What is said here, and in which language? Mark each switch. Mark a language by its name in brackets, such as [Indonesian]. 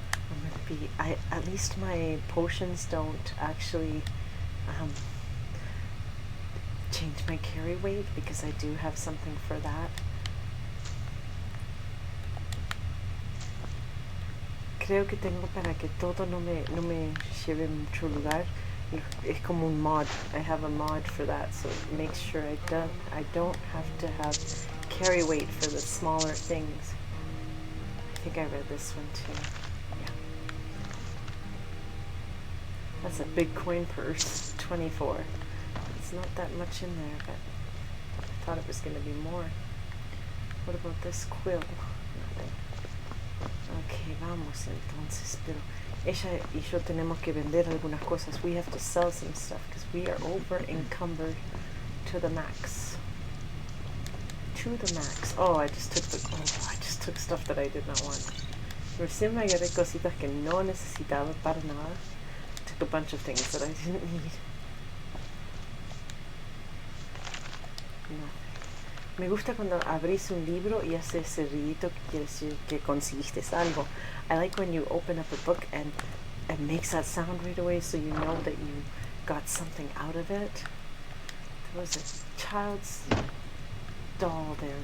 [English] I'm gonna be... at least my potions don't actually change my carry weight because I do have something for that. [Spanish] Creo que tengo para que todo no me lleve mucho lugar. Es como un mod. [English] I have a mod for that, so it makes sure I don't have to have carry weight for the smaller things. I think I read this one too. Yeah. That's a big coin purse. 24. It's not that much in there, but I thought it was going to be more. What about this quill? Nothing. [Spanish] Ok, vamos entonces, pero ella y yo tenemos que vender algunas cosas. [English] We have to sell some stuff because we are over encumbered to the max. To the max. Oh, I just took stuff that I did not want. [Spanish] Recién me agarré cositas que no necesitaba para nada. [English] Took a bunch of things that I didn't need. Nothing. [Spanish] Me gusta cuando abrís un libro y hace ese ruidito que quiere decir que conseguiste algo. [English] I like when you open up a book and it makes that sound right away so you know that you got something out of it. There was a child's doll there.